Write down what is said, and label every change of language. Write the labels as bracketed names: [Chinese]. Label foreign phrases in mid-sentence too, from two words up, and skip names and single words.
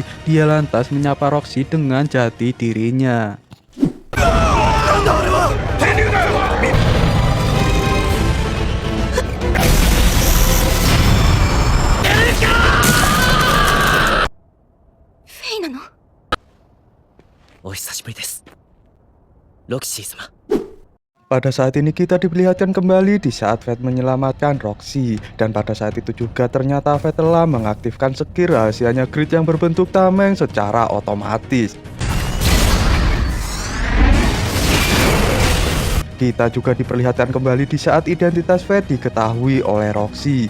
[Indonesian] Dia lantas menyapa Roxy dengan jati dirinya. [Japanese] Fei なの？お久しぶりです、ロキシー様。 [Indonesian] Pada saat ini kita diperlihatkan kembali di saat Fate menyelamatkan Roxy. Dan pada saat itu juga ternyata Fate telah mengaktifkan skill rahasianya Grid yang berbentuk tameng secara otomatis. Kita juga diperlihatkan kembali di saat identitas Fate diketahui oleh Roxy.